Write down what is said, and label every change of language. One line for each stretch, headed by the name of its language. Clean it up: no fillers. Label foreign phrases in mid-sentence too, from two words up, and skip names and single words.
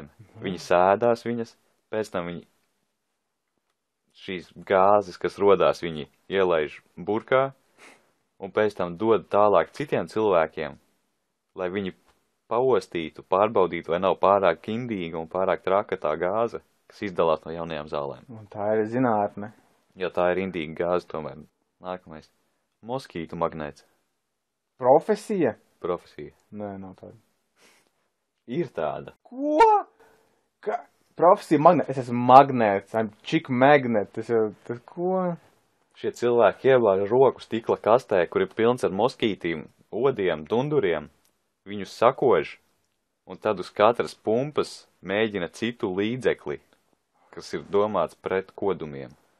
Latvian: Viņi sēdās viņas, pēc tam viņi šīs gāzes, kas rodās, viņi ielaiž burkā un pēc tam dod tālāk citiem cilvēkiem, lai viņi paostītu, pārbaudītu, vai nav pārāk kindīga un pārāk traka tā gāze, kas izdalās no jaunajām zālēm. Un tā ir zinātne. Jo tā ir indīga gāze tomēr. Nākamais. Moskītu magnēts. Profesija? Profesija. Nē, nav tāda. Ir tāda. Ko? Profesija magnēts. Es esmu magnēts.
English: I'm chick magnet.
Latvian: Tas ko? Šie cilvēki ievāž roku stikla kastē, kur ir pilns ar moskītīm, odiem, dunduriem. Viņus sakož, un tad uz katras pumpas mēģina citu līdzekli, kas ir domāts pret kodumiem.